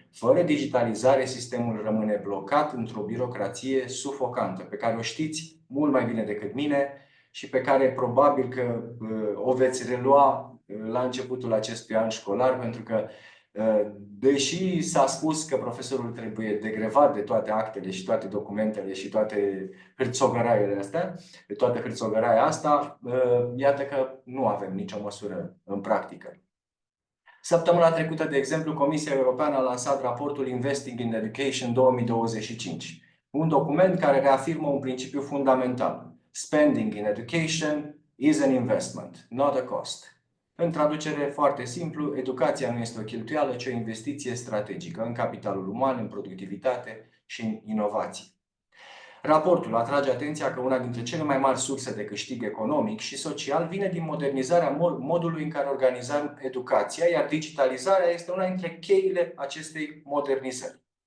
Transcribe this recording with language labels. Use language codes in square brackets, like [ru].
[ro] Fără digitalizare, sistemul rămâne blocat într-o birocrație sufocantă, pe care o știți mult mai bine decât mine și pe care probabil că o veți relua la începutul acestui an școlar, pentru că deși s-a spus că profesorul trebuie degrevat de toate actele și toate documentele și toate hârțogăraiele astea, de toată hârțogăraia asta, iată că nu avem nicio măsură în practică. Săptămâna trecută, de exemplu, Comisia Europeană a lansat raportul Investing in Education 2025, un document care reafirmă un principiu fundamental. [en] Spending in education is an investment, not a cost. [ro] În traducere foarte simplu, educația nu este o cheltuială, ci o investiție strategică în capitalul uman, în productivitate și în inovații. Raportul atrage atenția că una dintre cele mai mari surse de câștig economic și social vine din modernizarea modului în care organizăm educația, iar digitalizarea este una dintre cheile acestei modernizări.